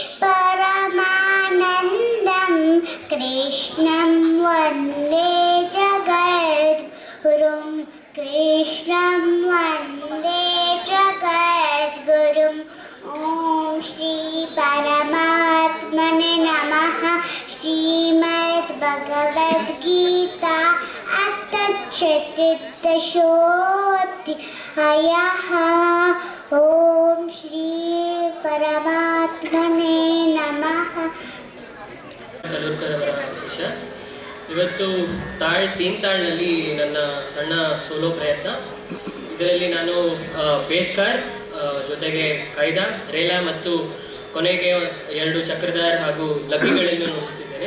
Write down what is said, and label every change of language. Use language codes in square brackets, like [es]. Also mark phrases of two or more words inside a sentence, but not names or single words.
[sa] परमानन्दं कृष्णं वन्दे जगद्गुरुं कृष्णं वन्दे जगद्गुरुं ॐ श्री परमात्मने नमः श्रीमद्भगवद्गीता चतुर्दशोऽध्यायः ॐ श्री परमात्मने नमः [kn] ತಲೂರ್ಕರ್ ಅವರ ಶಿಷ್ಯ. ಇವತ್ತು ತೀನ್ ತಾಳ್ನಲ್ಲಿ ನನ್ನ ಸಣ್ಣ ಸೋಲೋ ಪ್ರಯತ್ನ. ಇದರಲ್ಲಿ ನಾನು ಬೇಸ್ಕಾರ್ ಜೊತೆಗೆ ಕೈದಾ, ರೇಲಾ ಮತ್ತು ಕೊನೆಗೆ 2 ಚಕ್ರಧಾರ್ ಹಾಗೂ ಲಗ್ಗಿಗಳನ್ನು ನುಡಿಸ್ತಿದ್ದೇನೆ.